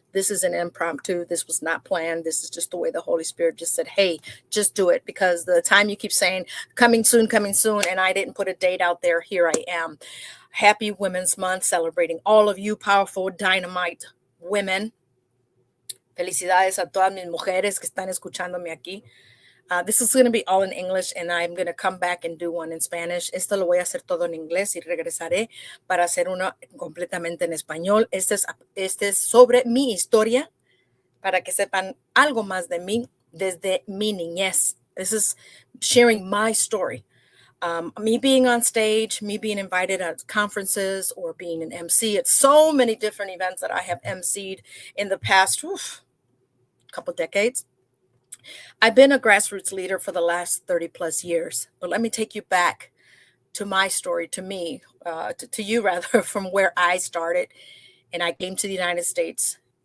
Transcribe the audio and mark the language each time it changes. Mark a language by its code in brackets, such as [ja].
[en] This is an impromptu. This was not planned. This is just the way the Holy Spirit just said, hey, just do it. Because the time you keep saying coming soon, and I didn't put a date out there, here I am. Happy Women's Month, celebrating all of you powerful, dynamite women. [es] Felicidades a todas mis mujeres que están escuchándome aquí. [en] This is going to be all in English, and I'm going to come back and do one in Spanish. [es] Esto lo voy a hacer todo en inglés y regresaré para hacer uno completamente en español. Este es sobre mi historia, para que sepan algo más de mí desde mi niñez. [en] This is sharing my story. Me being on stage, me being invited at conferences, or being an MC at so many different events that I have MC'd in the past couple decades. I've been a grassroots leader for the last 30 plus years, but let me take you back to my story, to me, to you rather, from where I started, and I came to the United States.